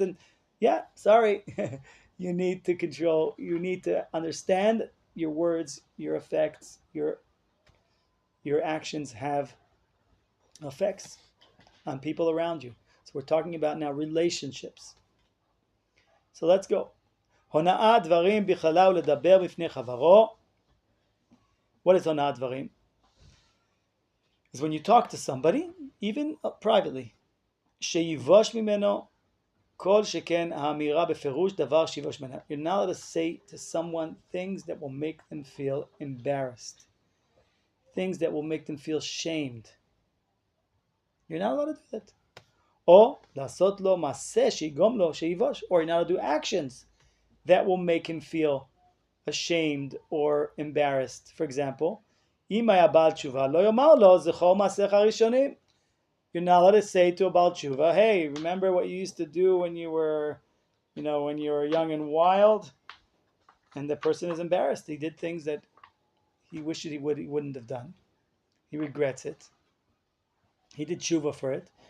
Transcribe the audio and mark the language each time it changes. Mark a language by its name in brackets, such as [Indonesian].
[English] And yeah, sorry. You need to control. You need to understand your words, your effects, your actions have effects on people around you. So we're talking about now relationships. So let's go. [Hebrew] הונאת דברים בכללה ולדבר בפני חברו. [English] What is הונאת דברים? Is when you talk to somebody, even privately, [Hebrew] שיבוש ממנו כל שכן האמירה בפירוש דבר שיבוש ממנו. [English] You're not allowed to say to someone things that will make them feel embarrassed. Things that will make them feel shamed. You're not allowed to do that. [Hebrew] או לעשות לו מעשה שיגרום לו שיבוש. [English] Or you're not allowed to do actions that will make him feel ashamed or embarrassed. For example, [Hebrew] אם היה בעל תשובה לא יאמר לו זכור מעשיך הראשונים. [English] You're not allowed to say to a Baal Tshuva, hey, remember what you used to do when you were, when you were young and wild? And the person is embarrassed. He did things that he wishes he wouldn't have done. He regrets it. He did tshuva for it.